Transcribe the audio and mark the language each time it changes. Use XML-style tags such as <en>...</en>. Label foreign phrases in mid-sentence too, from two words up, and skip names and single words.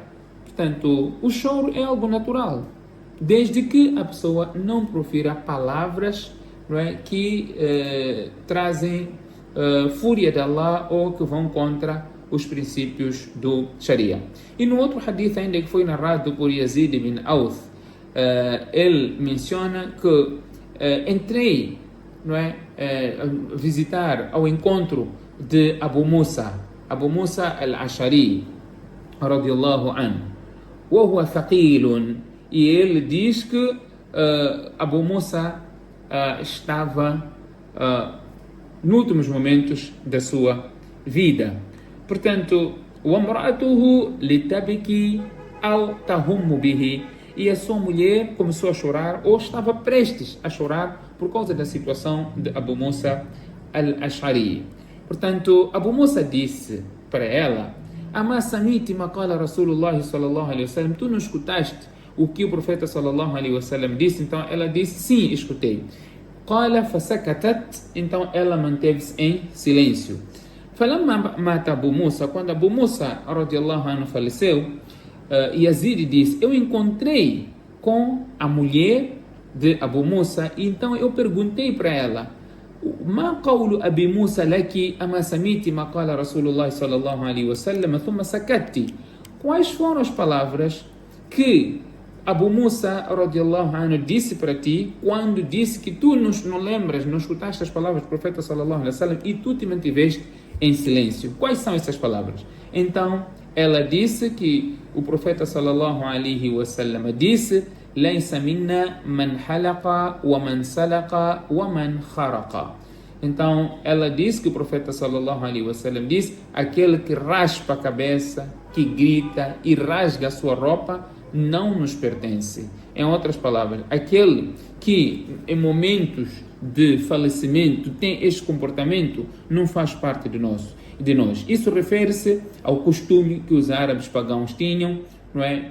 <pt>Portanto, o choro é algo natural, desde que a pessoa não profira palavras, não é, que trazem fúria de Allah ou que vão contra os princípios do Sharia. E no outro hadith ainda, que foi narrado por Yazid bin Auth, ele menciona que entrei, não é, visitar ao encontro de Abu Musa al-Ash'ari</pt> <ar>رضي الله عنه, وهو ثقيل,</ar> <pt>e ele diz que Abu Musa estava nos últimos momentos da sua vida. Portanto,</pt> <ar>وامرأته لتبكي أو تهم به,</ar> <pt>e a sua mulher começou a chorar ou estava prestes a chorar por causa da situação de Abu Musa al-Ash'ari. Portanto, Abu Musa disse para ela:</pt> <ar>أما سمعت ما قال رسول الله صلى الله عليه وسلم,</ar> <pt>tu não escutaste o que o profeta</pt> <ar>صلى الله عليه وسلم</ar> <pt>disse? Então ela disse: sim, escutei.</pt> <ar>قال فسكتت,</ar> <pt>então ela manteve-se em silêncio.</pt> <ar>فلما مات أبو موسى,</ar> <pt>quando Abu Musa</pt> <ar>رضي الله عنه</ar> <pt>faleceu, Yazid disse: eu encontrei com a mulher de Abu Musa, e então eu perguntei para ela:</pt> <ar>ما قول أبي موسى لك أما سمعت ما قال رسول الله صلى الله عليه وسلم ثم سكت?</ar> <pt>Quais foram as palavras que Abu Musa</pt> <ar>رضي الله عنه</ar> <pt>disse para ti quando disse que tu não lembras, não escutaste as palavras do profeta</pt> <ar>صلى الله عليه وسلم</ar> <pt>e tu te mantiveste em silêncio? Quais são essas palavras? Então ela disse que o profeta</pt> <ar>صلى الله عليه وسلم</ar> <pt>disse:</pt> <ar>ليس منا من حلق ومن سلق ومن خرق.</ar> <pt>Então ela diz que o profeta</pt> <ar>صلى الله عليه وسلم</ar> <pt>diz: aquele que raspa a cabeça, que grita e rasga a sua roupa, não nos pertence. Em outras palavras, aquele que em momentos de falecimento tem este comportamento não faz parte de nós. Isso refere-se ao costume que os árabes pagãos tinham, não é?</pt>